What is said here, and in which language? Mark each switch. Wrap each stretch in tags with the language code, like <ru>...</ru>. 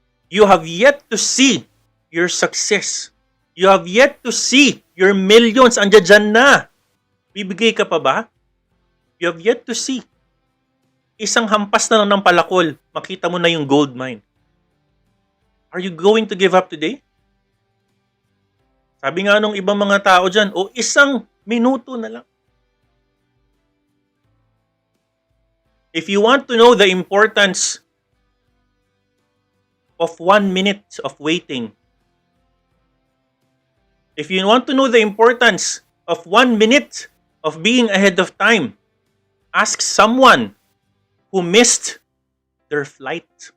<en>You have yet to see your success. You have yet to see your millions.</en> <tl>Andiyan na. Bibigay ka pa ba?</tl> <en>You have yet to see.</en> <tl>Isang hampas na lang ng palakol, makita mo na yung gold mine.</tl> <en>Are you going to give up today?</en> <tl>Sabi nga nung ibang mga tao dyan, isang minuto na lang.</tl> <en>If you want to know the importance of 1 minute of waiting, if you want to know the importance of 1 minute of being ahead of time, ask someone who missed their flight.</en>